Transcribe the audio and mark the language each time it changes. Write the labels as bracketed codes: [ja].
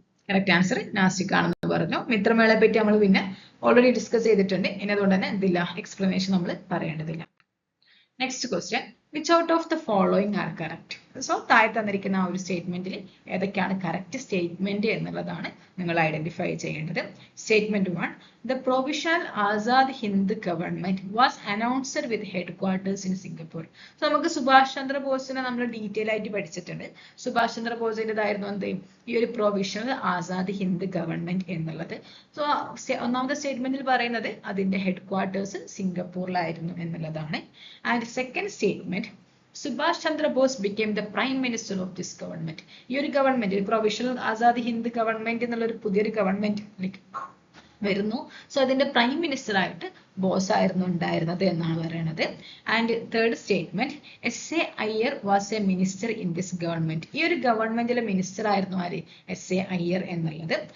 [ml] Correct answer Nashik ആണെന്ന് പറഞ്ഞു. മിത്രമേളയെ പറ്റി നമ്മൾ പിന്നെ ഓൾറെഡി ഡിസ്കസ് ചെയ്തിട്ടുണ്ട്. ഇനി അതുകൊണ്ട് തന്നെ എന്തില്ല, എക്സ്പ്ലനേഷൻ നമ്മൾ പറയേണ്ടതില്ല. [en] Next question, which out of the following are correct? [ml] So താഴെ തന്നിരിക്കുന്ന ആ ഒരു സ്റ്റേറ്റ്മെന്റിൽ ഏതൊക്കെയാണ് കറക്റ്റ് സ്റ്റേറ്റ്മെന്റ് എന്നുള്ളതാണ് നിങ്ങൾ ഐഡന്റിഫൈ ചെയ്യേണ്ടത്. [en] Statement 1, the provisional Azad Hind government was announced with headquarters in Singapore. [ml] So നമുക്ക് സുഭാഷ് ചന്ദ്ര ബോസിനെ നമ്മൾ ഡീറ്റെയിൽ ആയിട്ട് പഠിച്ചിട്ടുണ്ട്. സുഭാഷ് ചന്ദ്ര ബോസിൻ്റെതായിരുന്നു എന്ത്, ഈ ഒരു പ്രൊവിഷണൽ ആസാദ് ഹിന്ദ് ഗവൺമെന്റ് എന്നുള്ളത്. സോ ഒന്നാമത്തെ സ്റ്റേറ്റ്മെന്റിൽ പറയുന്നത് അതിന്റെ ഹെഡ്ക്വാർട്ടേഴ്സ് സിംഗപ്പൂരിലായിരുന്നു എന്നുള്ളതാണ്. [en] And second statement, Subhash Chandra Bose became the prime minister of this government. [ml] ഈ ഒരു government, provisional Azad Hind government എന്നുള്ള ഒരു പുതിയൊരു ഗവൺമെന്റ് വരുന്നു. സോ അതിന്റെ പ്രൈം മിനിസ്റ്റർ ആയിട്ട് ബോസ് ആയിരുന്നു ഉണ്ടായിരുന്നത് എന്നാണ് പറയുന്നത്. [en] And third statement, SA Iyer was a minister in this government. [ml] ഈ ഒരു ഗവൺമെന്റിലെ മിനിസ്റ്റർ ആയിരുന്നു ആര്? SA അയ്യർ എന്നുള്ളത്.